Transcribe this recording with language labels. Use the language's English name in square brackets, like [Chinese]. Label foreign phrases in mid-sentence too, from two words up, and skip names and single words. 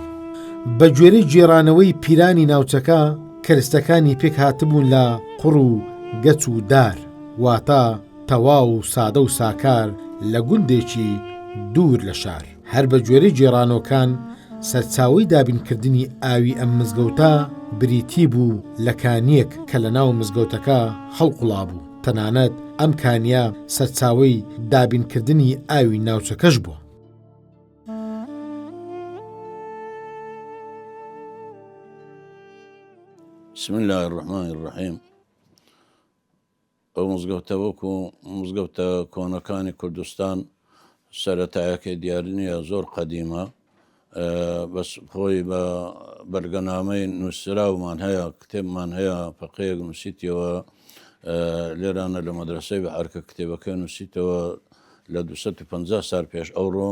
[Central Kurdish] بە گوێرەی گێڕانەوەی پیرانی ناوچەکە کەرستەکانی پێک هاتبوون لە قوڕ و گەچ و دار، واتە تەواو و سادە و ساکار لە گوندێکی دوور لە شار. هەر بە گوێرەی گێڕانەوەکان سەرچاوەی دابینکردنی ئاوی ئەم مزگەوتە بریتی بوو لە کانیەک کە لە ناو مزگەوتەکە هەڵقوڵا بوو. تەنانەت ئەم کانیا سەرچاوەی دابینکردنی ئاوی ناوچەکەش بووە. [Arabic] بسم الله الرحمن الرحیم. [Central Kurdish] ئەو مزگەوتە وەکو مزگەوتە کۆنەکانی کوردستان سەرەتایەکەی دیاری نییە، زۆر قەدیمە، بەس خۆی بە بەرگەنامەی نووسراومان هەیە، کتێبمان هەیە، فەقەیەک نووسیتەوە لێرانە لە مەدرسەی بەحەرکە کتێبەکە نووسیتەوە لە 250 سال پێش ئەوڕۆ.